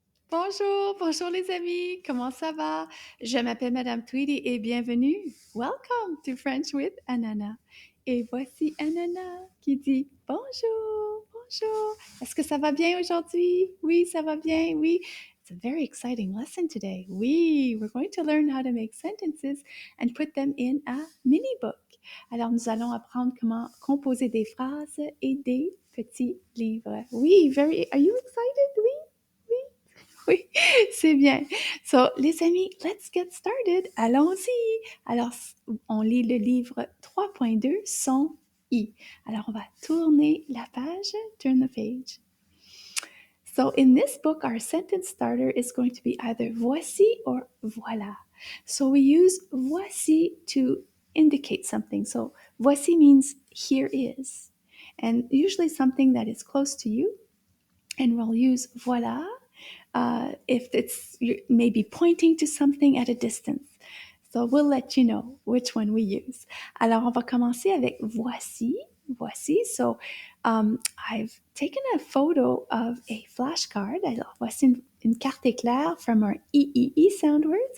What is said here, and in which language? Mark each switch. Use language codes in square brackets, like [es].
[fr] Bonjour, bonjour les amis, comment ça va? Je m'appelle Madame Tweedy et bienvenue. [en] Welcome to French with Ananas. [fr] Et voici Ananas qui dit bonjour, bonjour. Est-ce que ça va bien aujourd'hui? Oui, ça va bien, oui. [en] It's a very exciting lesson today. Oui, we're going to learn how to make sentences and put them in a mini book. [fr] Alors, nous allons apprendre comment composer des phrases et des petits livres. Oui, [en] are you excited? [fr] Oui, oui. Oui, c'est bien. [en] So, les amis, let's get started. [fr] Allons-y. Alors, on lit le livre 3.2, son I. Alors, on va tourner la page. [en] Turn the page. So, in this book, our sentence starter is going to be either voici or voilà. So, we use voici to indicate something. So, voici means here is, and usually something that is close to you. And we'll use voilà if it's maybe pointing to something at a distance. So we'll let you know which one we use. [fr] Alors, on va commencer avec voici. Voici. [en] So I've taken a photo of a flashcard. [fr] Alors, voici une carte éclair [en] from our EEE sound words.